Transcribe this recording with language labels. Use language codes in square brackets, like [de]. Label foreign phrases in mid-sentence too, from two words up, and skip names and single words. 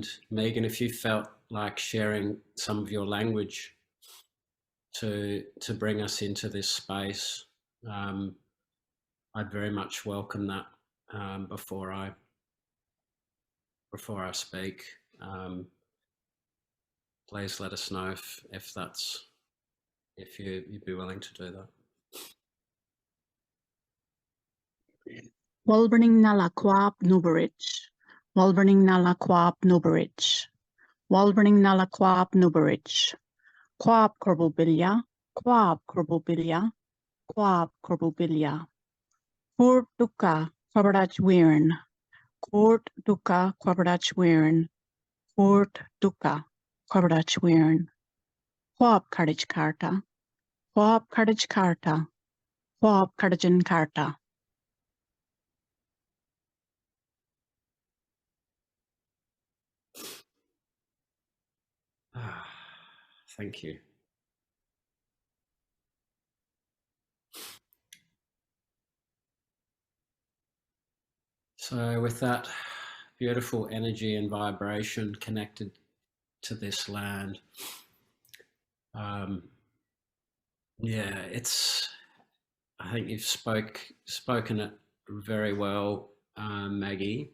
[en] Megan, if you felt like sharing some of your language to bring us into this space, I'd very much welcome that before I speak. Please let us know if you'd be willing to do that. [nys] Walburning nala kwab nuberich. Walburning nala kwab nuberich. Walburning nala kwab nuberich. Kwab korbobilia. Kwab korbobilia. Kwab korbobilia. Kurt duka kwabarach weirn. Kurt duka kwabarach weirn. Kurt duka kwabarach weirn. Kwab kardich karta. Kwab kardich karta. Kwab kardajan karta. [en] Thank you. So with that beautiful energy and vibration connected to this land, yeah, I think you've spoken it very well, Maggie,